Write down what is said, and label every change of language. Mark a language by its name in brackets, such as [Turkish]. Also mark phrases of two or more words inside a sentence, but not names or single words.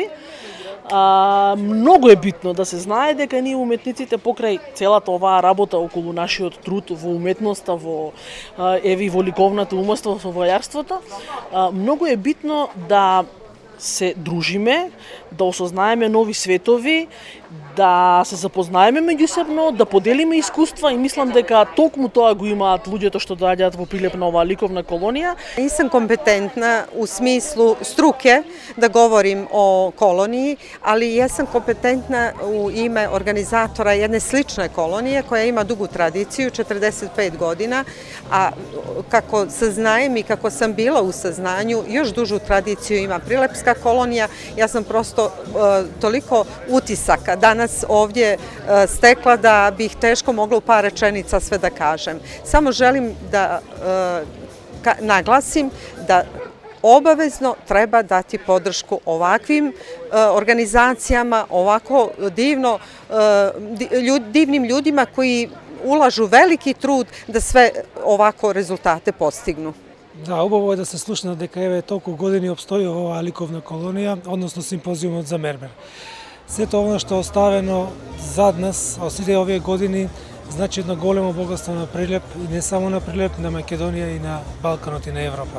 [Macedonian] Многу е битно да се знае дека ние уметниците покрај целата оваа работа околу нашиот труд во уметноста, во во ликовната умство, во војарството, многу е битно да се дружиме, да осознаеме нови светови, да се запознаеме меѓусебно, да поделиме искуства и мислам дека токму тоа го имаат луѓето што доаѓаат во Прилеп на оваа ликовна колонија. [Serbian] Нисам компетентна у смислу струке да говорим о колонiji, ali jesam kompetentna u ime organizatora jedne slične kolonije koja ima dugu tradiciju, 45 godina, a kako saznajem i kako sam bila u saznanju, još dužu tradiciju ima Prilepska kolonija. Ja sam prosto toliko utisaka danas ovdje stekla da bih teško mogla u par rečenica sve da kažem. Samo želim da naglasim da obavezno treba dati podršku ovakvim organizacijama, ovako divnim ljudima koji ulažu veliki trud da sve ovako rezultate postignu. [Macedonian] Да, убаво е да се слушна дека еве толку години обстои оваа ликовна колонија, односно симпозиумот за мермер. Сето она што е оставено зад нас, од сите овие години, значи едно големо богатство на Прилеп и не само на Прилеп, на Македонија и на Балканот и на Европа.